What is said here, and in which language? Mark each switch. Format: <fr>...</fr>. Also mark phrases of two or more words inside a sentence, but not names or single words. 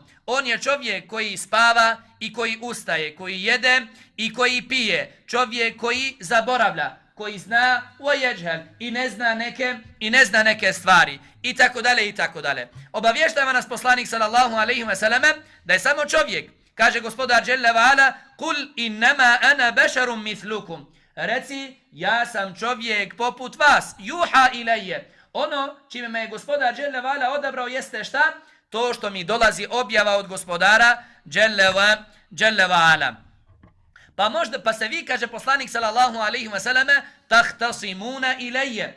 <bs>On je čovjek koji spava i koji ustaje, koji jede i koji pije, čovjek koji zaboravlja, koji zna i ne zna neke stvari i tako dalje i tako dalje. Obavještava nas poslanik</bs> <ar>صلى الله عليه وسلم</ar> <bs>da je samo čovjek. Kaže gospodar</bs> <ar>جل وعلا: "قل إنما أنا بشر مثلكم."</ar> <bs>Reci, ja sam čovjek poput vas.</bs> <ar>يوحى إلي.</ar> <bs>Ono čime me je gospodar</bs> <ar>جل وعلا</ar> <bs>odabrao jeste šta? To što mi dolazi objava od gospodara</bs> <ar>جل وعلا.</ar> <bs>Pa se vi, kaže poslanik</bs> <ar>صلى الله عليه وسلم, تختصمون إلي.</ar>